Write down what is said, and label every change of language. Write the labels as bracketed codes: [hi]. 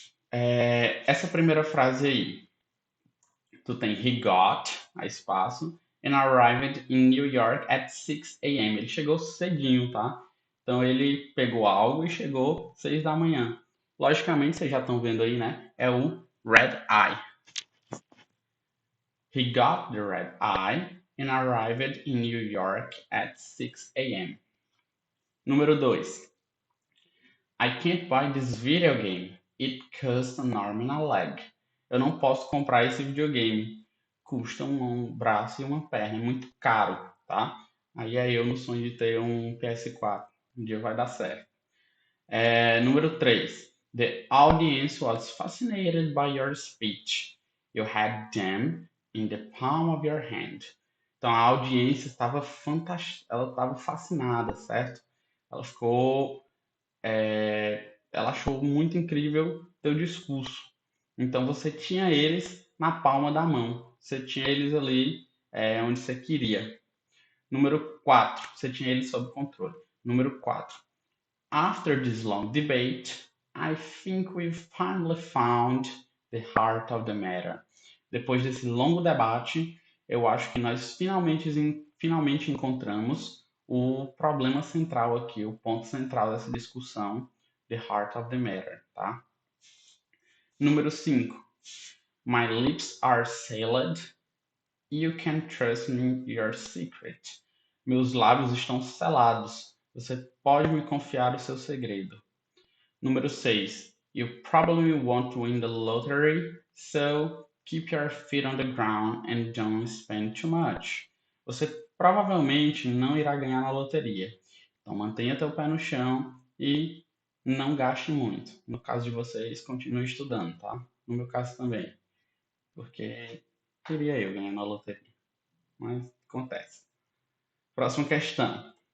[pt] Essa primeira frase aí, tu tem [en] he got, [pt] a espaço, [en] and arrived in New York at 6 a.m. [pt] Ele chegou cedinho, tá? Então ele pegou algo e chegou 6 da manhã. Logicamente, vocês já estão vendo aí, né? É o [en] red eye. He got the red eye and arrived in New York at 6 a.m. [pt] Número 2. [en] I can't buy this video game. It costs an arm and a leg. [pt] Eu não posso comprar esse videogame. Custa um braço e uma perna. É muito caro, tá? Aí é eu no sonho de ter um PS4. Um dia vai dar certo. Número 3. [en] The audience was fascinated by your speech. You had them in the palm of your hand. [pt] Então a audiência estava ela estava fascinada, certo? Ela ficou ela achou muito incrível teu discurso. Então você tinha eles na palma da mão. Você tinha eles ali onde você queria. Número 4. Você tinha eles sob controle. Número 4. [en] After this long debate, I think we've finally found the heart of the matter. [pt] Depois desse longo debate, eu acho que nós finalmente encontramos o problema central aqui, o ponto central dessa discussão, [en] the heart of the matter, [pt] tá? Número 5. [en] My lips are sealed. You can trust me your secret. [pt] Meus lábios estão selados. Você pode me confiar o seu segredo. Número 6. [en] You probably won't win the lottery, so keep your feet on the ground and don't spend too much. [pt] Você provavelmente não irá ganhar na loteria. Então mantenha teu pé no chão e não gaste muito. No caso de vocês, continue estudando, tá? No meu caso também. Porque queria eu ganhar na loteria. Mas acontece. Próxima questão.